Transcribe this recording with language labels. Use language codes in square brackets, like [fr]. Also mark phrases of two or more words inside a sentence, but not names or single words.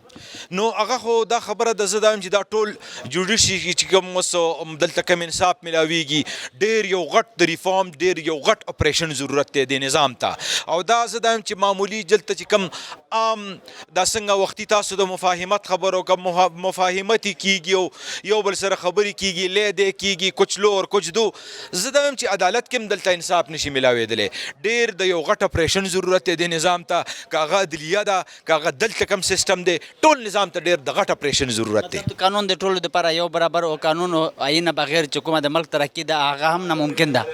[ps] نو هغه خو دا خبره د زه دا یم چې دا ټول جوډیشي چې کوم اوس دلته کم انصاف ملاویږي, ډېر یو غټ د ریفارم, ډېر یو غټ اپریشن ضرورت دی د نظام ته. او دا زه دا یم چې معمولی دلته چې کوم عام دا څنګه وختي تاسو د مفاهمت خبرو کوم مفاهمتي کیږي او یو بل سره خبرې کیږي, لیدې کیږي, [ur] کچھ لو اور کچھ دو. [ps] زه دا یم چې عدالت کې هم دلته انصاف نشي ملاویدلی. ډېر د یو غټ اپریشن ضرورت دی د نظام ته, که هغه عدلیه ده, که هغه دلته کوم سیسټم دی, ټول نظام ته ډېر د غټ اپریشن ضرورت دی. قانون د ټولو لپاره یو برابر او قانون او آئین بغیر چې کومه د ملک ترقي ده هغه هم ناممکن ده.